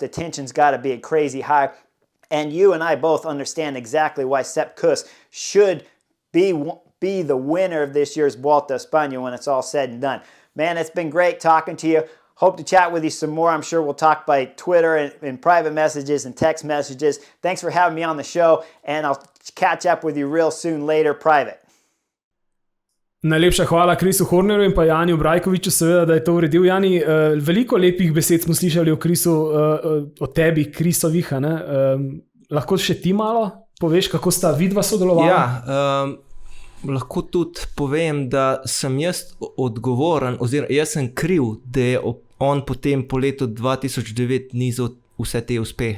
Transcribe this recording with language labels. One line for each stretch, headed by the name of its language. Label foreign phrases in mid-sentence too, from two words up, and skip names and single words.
English: The tension's got to be crazy high. And you and I both understand exactly why Sepp Kuss should be the winner of this year's Vuelta a España when it's all said and done. Man, it's been great talking to you. Hope to chat with you some more. I'm sure we'll talk by Twitter and private messages and text messages. Thanks for having me on the show, and I'll catch up with you real soon later private.
Slovenian: Najlepša hvala Chrisu Hornerju in pa Janiju Brajkoviču, seveda, da je to uredil. Jani, veliko lepih besed smo slišali o Chrisu, o tebi, Chrisovih. Lahko še ti malo poveš, kako sta vidva sodelovala? Ja, lahko tudi povem, da sem jaz odgovoren, oziroma jaz sem kriv, da je on potem po letu 2009 nizal vse te uspehe.